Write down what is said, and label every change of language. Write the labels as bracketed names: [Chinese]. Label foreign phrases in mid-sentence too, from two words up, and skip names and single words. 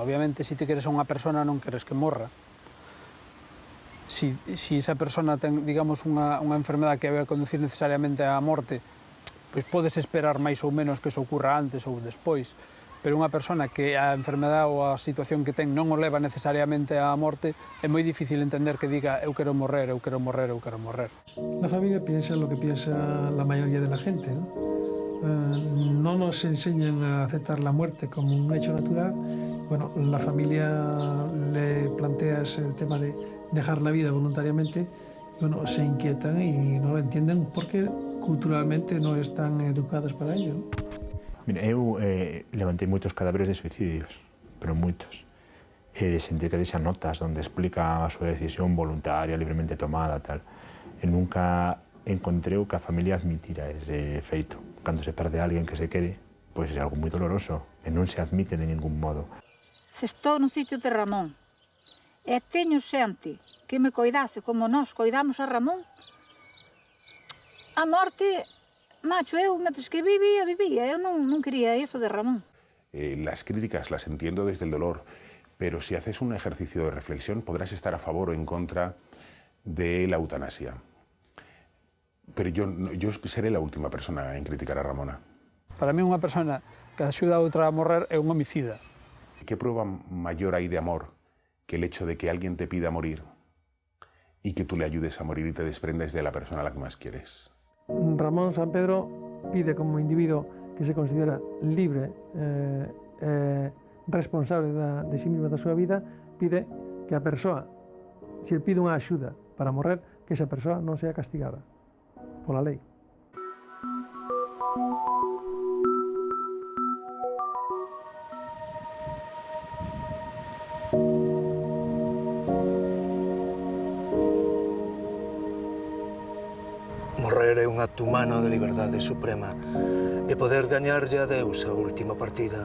[Galician] Obviamente, se ti queres a unha persona, non queres que morra. Si esa persona ten, digamos, unha enfermedade que vai a conducir necesariamente á morte, pois podes esperar máis ou menos que eso ocurra antes ou despois. Pero unha persona que a enfermedade ou a situación que ten non o leva necesariamente á morte, é moi difícil entender que diga eu quero morrer, eu quero morrer, eu quero morrer. [Spanish] La familia piensa lo que piensa la mayoría de la gente, ¿no? No nos enseñan a aceptar la muerte como un hecho natural. Bueno, la familia le planteas el tema de dejar la vida voluntariamente, y bueno, se inquietan y no lo entienden porque culturalmente no están educados para ello, ¿no? Mira, [Galician] eu levantei moitos cadáveres de suicidios, pero moitos. De xente que deixa notas onde explica a súa decisión voluntaria, libremente tomada, tal. E nunca encontrei que a familia admitira ese feito. Cando se perde alguén que se quere, pois é algo moi doloroso e non se admite de ningún modo. Se estou no sitio de Ramón e teño xente que me coidase como nós coidamos a Ramón, a morte... Macho, eu, mentres que vivía, eu non quería eso de Ramón. [Spanish] Las críticas las entiendo desde el dolor, pero si haces un ejercicio de reflexión podrás estar a favor o en contra de la eutanasia. Pero yo seré la última persona en criticar a Ramona. [Galician] Para mí unha persona que axuda a outra a morrer é un homicida. [Spanish] ¿Qué prueba mayor hay de amor que el hecho de que alguien te pida morir y que tú le ayudes a morir y te desprendas de la persona a la que más quieres? Ramón Sampedro pide como individuo que se considera libre, responsable de sí mismo, [Galician] da súa vida, pide que a persoa, se ele pide unha axuda para morrer, que esa persoa non sea castigada pola lei. Morrer é un acto humano de liberdade suprema e poder gañarlle a Deus a última partida.